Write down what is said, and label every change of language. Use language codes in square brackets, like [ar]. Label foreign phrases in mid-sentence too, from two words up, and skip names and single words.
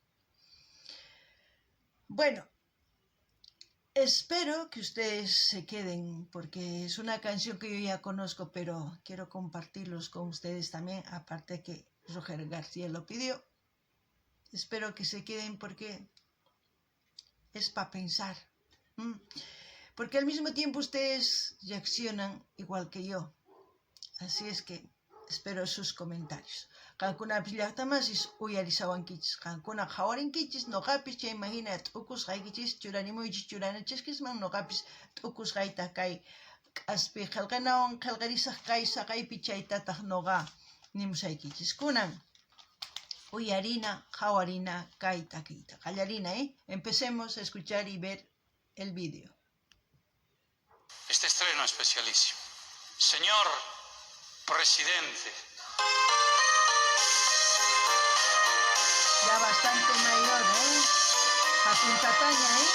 [es] Bueno, espero que ustedes se queden porque es una canción que yo ya conozco, pero quiero compartirlos con ustedes también, aparte que Roger García lo pidió. Espero que se queden porque es para pensar. Porque al mismo tiempo ustedes reaccionan igual que yo. Así es que espero sus comentarios. [qu] Qankuna pillaqtamasis uyarisawankichis. Qankuna qhawarinkichis noqapis chay imagina t'ukusqaykichis churanimuychis churanachishkisman noqapis t'ukusqayta kay k'aspi qillqanawan qillqarisaq kay saqaypi chaytataq noqa nimushaykichis. Kunan uyarina, qhawarina kay takiyta. Qallarina, [es] Empecemos a escuchar y ver el vídeo. Este estreno especialísimo. Señor Presidente. Ya bastante mayor, A puntataña,